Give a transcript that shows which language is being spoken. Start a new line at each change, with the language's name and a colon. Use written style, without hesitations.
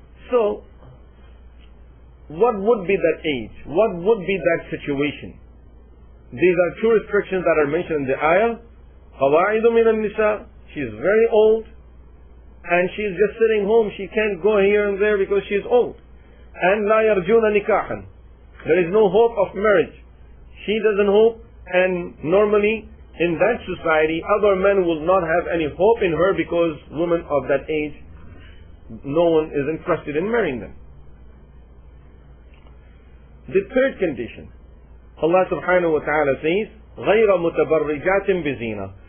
English: So, what would be that age? What would be that situation? These are two restrictions that are mentioned in the ayah.
Arabic: قَوَاعِدُ مِنَ النِّسَاءِ.
English: She is very old, and she is just sitting home. She can't go here and there because she is old. And
Arabic: لَا يَرْجُونَ نِكَاحًا.
English: There is no hope of marriage. She doesn't hope, and normally in that society, other men will not have any hope in her because women of that age, no one is interested in marrying them. The third condition, Allah subhanahu wa ta'ala says,
Arabic: غَيْرَ مُتَبَرِّجَاتٍ بِزِينَةٍ.